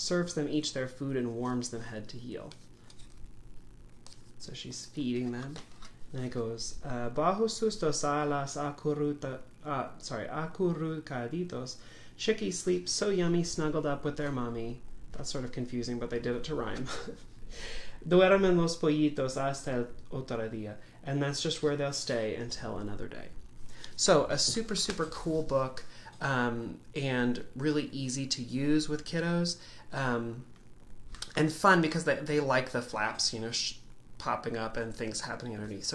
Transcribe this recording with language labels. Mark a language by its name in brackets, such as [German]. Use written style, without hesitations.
[English] Serves them each their food and warms them head to heel. So she's feeding them. And it goes, [Spanish] bajo sus dos alas acurrucaditos. [English] Chickies sleep so yummy, snuggled up with their mommy. That's sort of confusing, but they did it to rhyme. [Spanish] Duermen los pollitos hasta el otro día. [English] And that's just where they'll stay until another day. So a super, super cool book, and really easy to use with kiddos. And fun because they like the flaps, popping up and things happening underneath.